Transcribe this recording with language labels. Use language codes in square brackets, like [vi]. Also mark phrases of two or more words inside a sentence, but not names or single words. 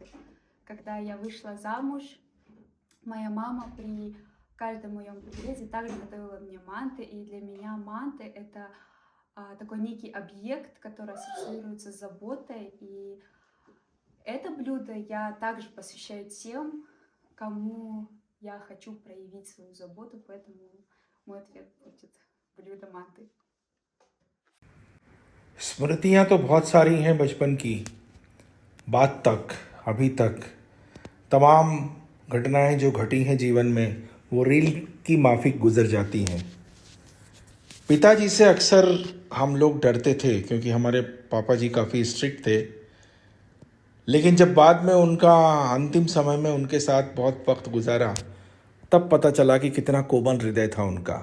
[ru] Когда я вышла замуж, моя мама при каждом моем приезде также готовила мне манты, и для меня манты — это такой некий объект, который ассоциируется с заботой, и это блюдо я также посвящаю тем, кому я хочу проявить свою заботу, поэтому мой ответ будет блюдо манты. [hi] स्मृतियाँ तो बहुत सारी हैं बचपन की, बात तक अभी तक तमाम घटनाएं जो घटी हैं जीवन में वो रील की माफिक गुजर जाती हैं। पिताजी से अक्सर हम लोग डरते थे क्योंकि हमारे पापा जी काफ़ी स्ट्रिक्ट थे, लेकिन जब बाद में उनका अंतिम समय में उनके साथ बहुत वक्त गुजारा तब पता चला कि कितना कोमल हृदय था उनका।